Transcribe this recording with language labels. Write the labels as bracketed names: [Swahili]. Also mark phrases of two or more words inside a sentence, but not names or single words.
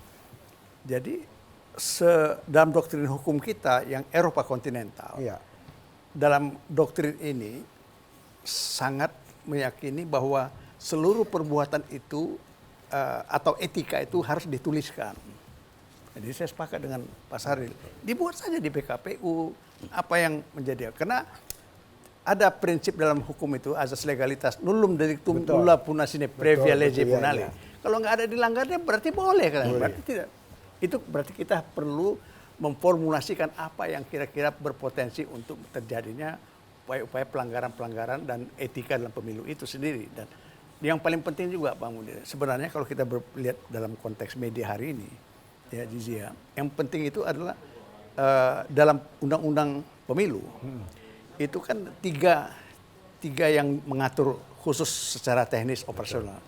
[Indonesian] Jadi dalam doktrin hukum kita yang Eropa kontinental, dalam doktrin ini sangat meyakini bahwa seluruh perbuatan itu atau etika itu harus dituliskan. Jadi saya sepakat dengan Pak Saril, dibuat saja di PKPU apa yang menjadi, karena ada prinsip dalam hukum itu azas legalitas, [Latin] nullum delictum nulla puna sine previa lege punale. [Indonesian] Kalau nggak ada dilanggarnya berarti boleh kan? Berarti tidak. Itu berarti kita perlu memformulasikan apa yang kira-kira berpotensi untuk terjadinya upaya-upaya pelanggaran-pelanggaran dan etika dalam pemilu itu sendiri. Dan yang paling penting juga Pak Munir, sebenarnya kalau kita lihat dalam konteks media hari ini, ya Zizi ya, yang penting itu adalah dalam undang-undang pemilu, itu kan tiga yang mengatur khusus secara teknis operasional.